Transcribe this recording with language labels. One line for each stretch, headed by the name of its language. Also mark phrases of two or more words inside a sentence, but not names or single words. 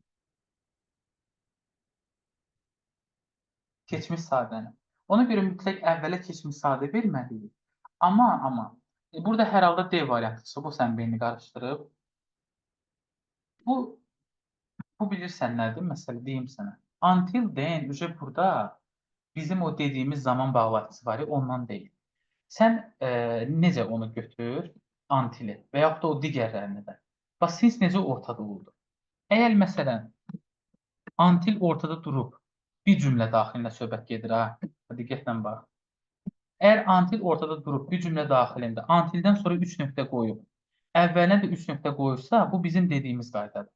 Azerbaijani: Keçmiş sadəni. Ona görə mütləq əvvələ keçmiş sadə verməliyik. Amma, burada hər halda D variantı çıxıb, o sənin beynini qarışdırıb. Bu, bu bilirsən nədir? Məsələ deyim sənə.
English: Until then,
Azerbaijani: burada bizim o dediyimiz zaman bağlayıcısı var ya, ondan deyil. Sən necə onu götür, until-i və yaxud da o digərlərini də. Bax, since necə ortada oldu? Əgər məsələn, until ortada durub, bir cümlə daxilində söhbət gedir, ha, diqqətlə bax. Əgər until ortada durub, bir cümlə daxilində, until-dən sonra 3 nöqtə qoyub, əvvəlinə də 3 nöqtə qoyursa, bu bizim dediyimiz qaydadır.